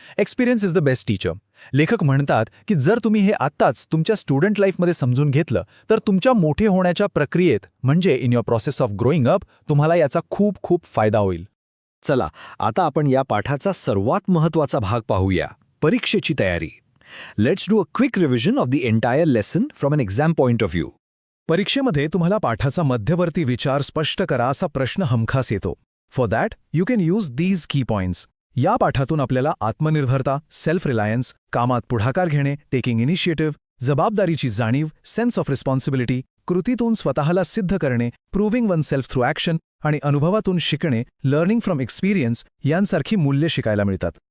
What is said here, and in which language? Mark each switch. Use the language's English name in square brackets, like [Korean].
[English] Experience is the best teacher. [Marathi] लेखक म्हणतात की जर तुम्ही हे आत्ताच तुमच्या स्टुडंट लाईफमध्ये समजून घेतलं तर तुमच्या मोठे होण्याच्या प्रक्रियेत, म्हणजे [English] in your process of growing up, [Marathi] तुम्हाला याचा खूप खूप फायदा होईल. चला, आता आपण या पाठाचा सर्वात महत्त्वाचा भाग पाहूया, परीक्षेची तयारी. [English] Let's do a quick revision of the entire lesson from an exam point of view. [Marathi] परीक्षेमध्ये तुम्हाला पाठाचा मध्यवर्ती विचार स्पष्ट करा असा प्रश्न हमखास येतो. [English] For that you can use these key points. [Marathi] या पाठातून आपल्याला आत्मनिर्भरता, [English] self reliance, [Marathi] कामात पुढाकार घेणे, [English] taking initiative, [Marathi] जबाबदारीची जाणीव, [English] sense of responsibility, [Marathi] कृतीतून स्वतःला सिद्ध करणे, [English] proving oneself through action [Marathi] आणि अनुभवातून शिकणे, [English] learning from experience [Marathi] यांसारखी मूल्ये शिकायला मिळतात.